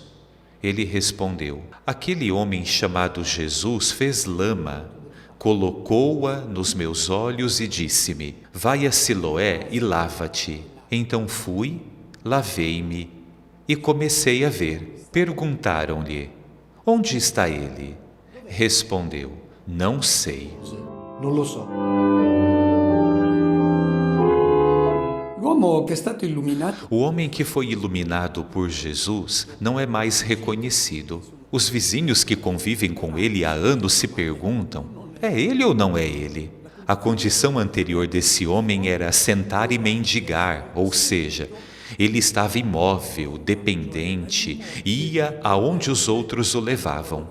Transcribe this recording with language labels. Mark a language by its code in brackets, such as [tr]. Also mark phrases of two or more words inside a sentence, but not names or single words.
[pt] Ele respondeu: aquele homem chamado Jesus fez lama, colocou-a nos meus olhos e disse-me: vai a Siloé e lava-te. Então fui, lavei-me e comecei a ver. Perguntaram-lhe: onde está ele? Respondeu: não sei. [it] non lo so. L'uomo che è stato illuminato [pt] O homem que foi iluminado por Jesus não é mais reconhecido. Os vizinhos que convivem com ele há anos se perguntam: é ele ou não é ele? A condição anterior desse homem era sentar e mendigar, ou seja, ele estava imóvel, dependente, ia aonde os outros o levavam.